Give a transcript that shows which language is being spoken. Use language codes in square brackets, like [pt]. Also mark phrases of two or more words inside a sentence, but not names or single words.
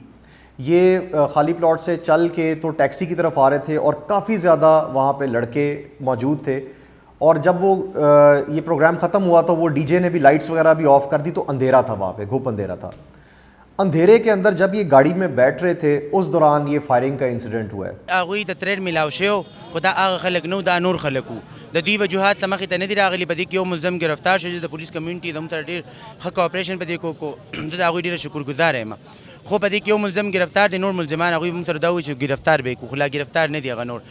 [ur] یہ خالی پلاٹ سے چل کے تو ٹیکسی کی طرف آ رہے تھے اور کافی زیادہ وہاں پہ لڑکے موجود تھے. اور جب وہ یہ پروگرام ختم ہوا تو وہ ڈیجے نے بھی لائٹس وغیرہ بھی آف کر دی، تو اندھیرا تھا وہاں پہ، گھپ اندھیرا تھا. اندھیرے کے اندر جب یہ گاڑی میں بیٹھ رہے تھے اس دوران یہ فائرنگ کا انسیڈنٹ ہوا ہے. [ps] هغوی ته ترېډ میلاو شوی خو دا هغه خلک نه دا نور خلک وو. د دوی وجوهات څه مخې ته نه دي راغلي. په دې کې یو ملزم ګرفتار شو چې د پولیس کمیونټي زموږ سره ډېر ښه کوآپریشن په دې کو زه د هغوی ډېره شکرګزاره یم. خو په دې کې یو ملزم ګرفتار دی، نور ملزمان هغوی موږ سره دا وایي چې ګرفتار به یې کړو، خو لا ګرفتار نه دي هغه نور.